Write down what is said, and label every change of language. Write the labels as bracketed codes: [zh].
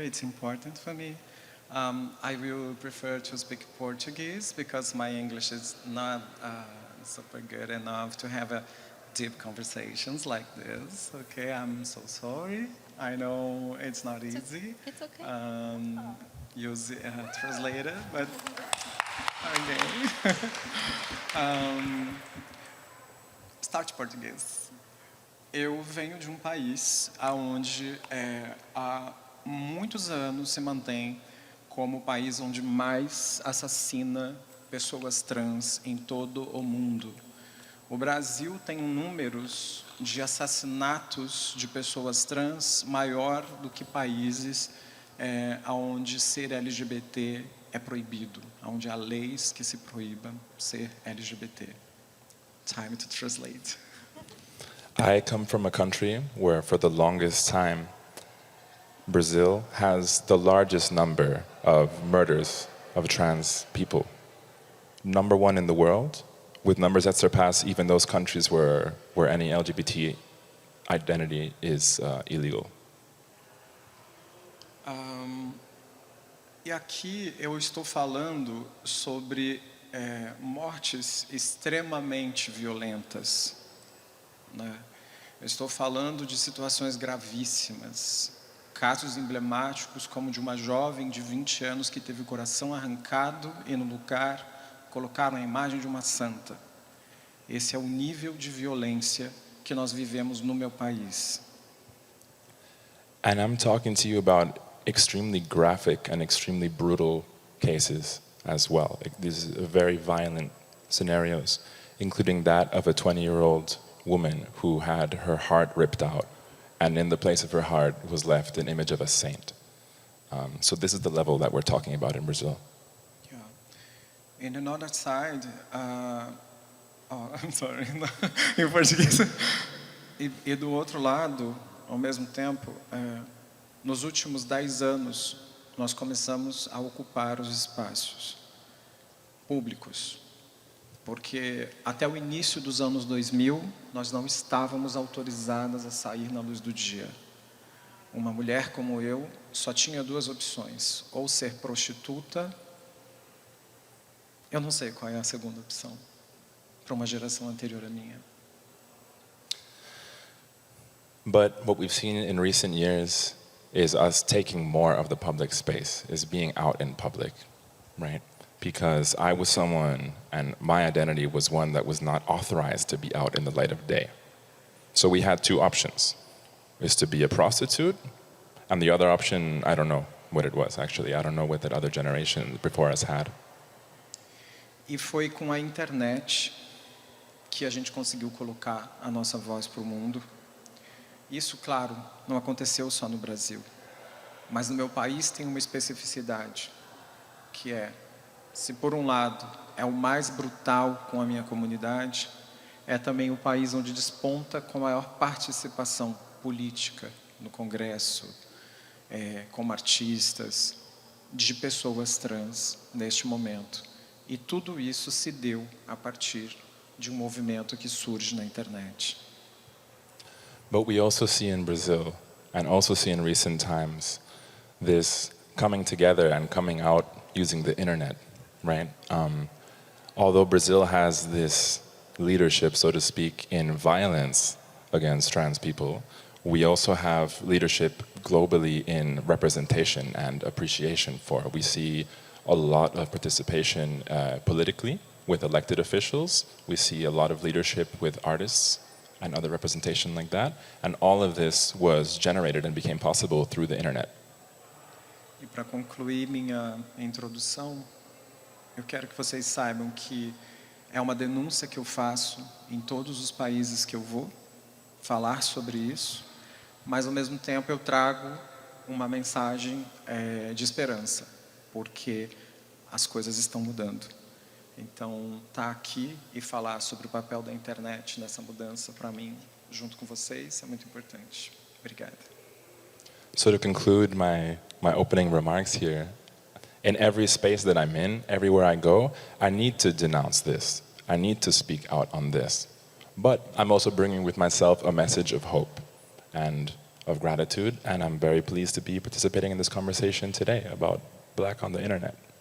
[en] It's important for me. I will prefer to speak Portuguese because my English is not super good enough to have a deep conversations like this. Okay, I'm so sorry. I know it's not easy. It's okay. Use translator, but okay. Start português. [pt] Eu venho de um país onde há muitos anos se mantém como o país onde mais assassina pessoas trans em todo o mundo. O Brasil tem números de assassinatos de pessoas trans maior do que países onde ser LGBT é proibido, onde há leis que se proíbam ser LGBT. [en] Time to translate. I come from a country where for the longest time, Brazil has the largest number of murders of trans people. Number one in the world, with numbers that surpass even those countries where any LGBT identity is illegal. [pt] E aqui eu estou falando sobre mortes extremamente violentas, né? Eu estou falando de situações gravíssimas, casos emblemáticos como de uma jovem de 20 anos que teve o coração arrancado e no lugar colocaram a imagem de uma santa. Esse é o nível de violência que nós vivemos no meu país. [en] And I'm talking to you about extremely graphic and extremely brutal cases as well. These are very violent scenarios, including that of a 20-year-old woman who had her heart ripped out, and in the place of her heart was left an image of a saint. So this is the level that we're talking about in Brazil. Yeah. And another side, I'm sorry, [pt] em português. E do outro lado, ao mesmo tempo, nos últimos 10 anos, nós começamos a ocupar os espaços públicos, porque até o início dos anos 2000, nós não estávamos autorizadas a sair na luz do dia. Uma mulher como eu só tinha 2 opções, ou ser prostituta, eu não sei qual é a segunda opção, para uma geração anterior à minha. [en] But what we've seen in recent years is us taking more of the public space, is being out in public, right? Because I was someone, and my identity was one that was not authorized to be out in the light of day. So we had 2 options, is to be a prostitute, and the other option, I don't know what it was, actually. I don't know what that other generation before us had. [pt] E foi com a internet que a gente conseguiu colocar a nossa voz para o mundo. Isso, claro, não aconteceu só no Brasil, mas no meu país tem uma especificidade, que se por um lado é o mais brutal com a minha comunidade, é também o país onde desponta com a maior participação política no Congresso, como artistas, de pessoas trans neste momento. E tudo isso se deu a partir de um movimento que surge na internet. [en] But we also see in Brazil, and also see in recent times, this coming together and coming out using the internet, right? Although Brazil has this leadership, so to speak, in violence against trans people, we also have leadership globally in representation and appreciation for. We see a lot of participation politically with elected officials. We see a lot of leadership with artists and other representation like that. And all of this was generated and became possible through the internet. [pt] E para concluir minha introdução, eu quero que vocês saibam que é uma denúncia que eu faço em todos os países que eu vou falar sobre isso, mas ao mesmo tempo eu trago uma mensagem de esperança, porque as coisas estão mudando. Então, estar aqui e falar sobre o papel da internet nessa mudança, para mim, junto com vocês, é muito importante. Obrigado. [en] So to conclude my opening remarks here, in every space that I'm in, everywhere I go, I need to denounce this. I need to speak out on this. But I'm also bringing with myself a message of hope and of gratitude, and I'm very pleased to be participating in this conversation today about Black on the internet.